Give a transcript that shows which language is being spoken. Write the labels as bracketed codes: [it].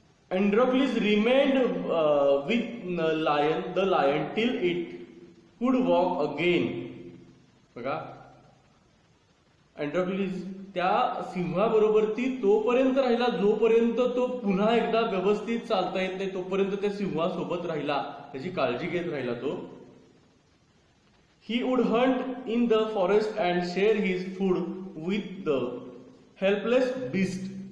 [en] Androcles remained with the lion till it could walk again. [mr] बघा अँड्रोक्लिस त्या सिंहाबरोबर ती तोपर्यंत राहिला जोपर्यंत तो पुन्हा एकदा व्यवस्थित चालता येत नाही तोपर्यंत त्या सिंहासोबत राहिला, त्याची काळजी घेत राहिला तो. [en] He would hunt in the forest and share his food with the helpless beast.